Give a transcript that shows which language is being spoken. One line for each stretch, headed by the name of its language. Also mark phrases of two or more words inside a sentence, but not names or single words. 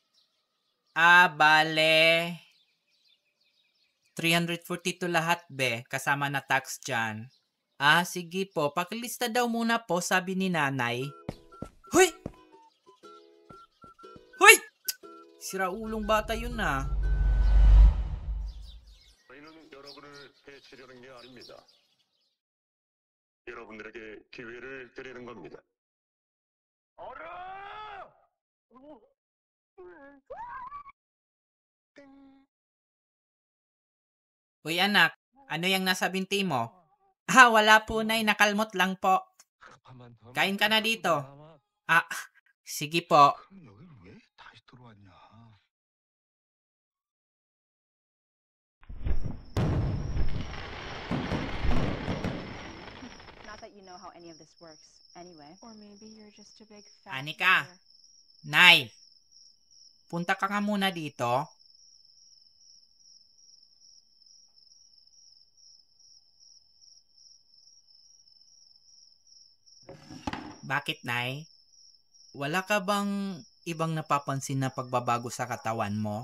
Filipino: Bale. 342 lahat, be. Kasama na tax dyan. Sige po. Pakilista daw muna po, sabi ni nanay. Hoy! Hoy! Siraulong bata yun na.
Korean: 저희는 여러분을 해치려는 게 아닙니다. 여러분들에게 기회를 드리는 겁니다.
Filipino: Uy, anak. Ano yung nasa binti mo? Wala po, nay. Nakalmot lang po. Kain ka na dito. Sige po.
Korean: 그럼 여길 왜 다시 들어왔냐?
English: Not that you know how any of this works, anyway. Or maybe you're just a big fat Anika. liar.
Filipino: Nay. Punta ka nga muna dito. Bakit, Nay? Wala ka bang ibang napapansin na pagbabago sa katawan mo?